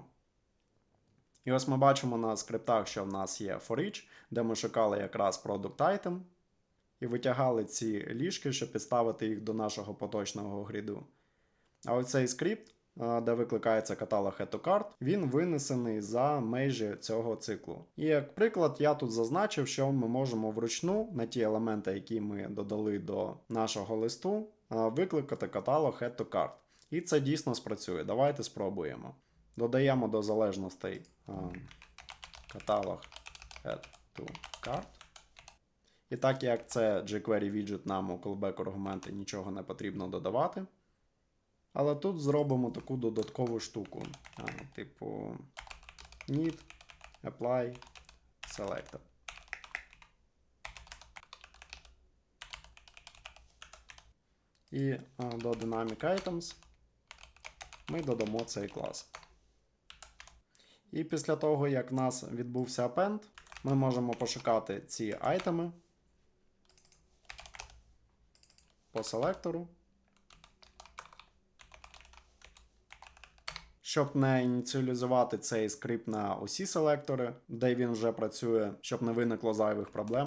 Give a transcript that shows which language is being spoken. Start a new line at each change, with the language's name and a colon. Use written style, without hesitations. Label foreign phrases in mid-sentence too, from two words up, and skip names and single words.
Ukrainian: І ось ми бачимо на скриптах, що в нас є
English: for each,
Ukrainian: де ми шукали якраз product item і витягали ці ліжки, щоб підставити їх до нашого поточного гріду. А оцей скрипт, де викликається каталог Add to Cart, він винесений за межі цього циклу. І як приклад, я тут зазначив, що ми можемо вручну на ті елементи, які ми додали до нашого листу, викликати каталог Add to Cart. І це дійсно спрацює. Давайте спробуємо. Додаємо до залежностей каталог Add to Cart. І так як це
English: jQuery widget,
Ukrainian: нам у callback аргументи нічого не потрібно додавати. Але тут зробимо таку додаткову штуку. Типу
English: need apply selector.
Ukrainian: І до
English: dynamic items
Ukrainian: ми додамо цей клас. І після того, як в нас відбувся append, ми можемо пошукати ці айтеми по селектору. Щоб не ініціалізувати цей скрипт на усі селектори, де він вже працює, щоб не виникло зайвих проблем.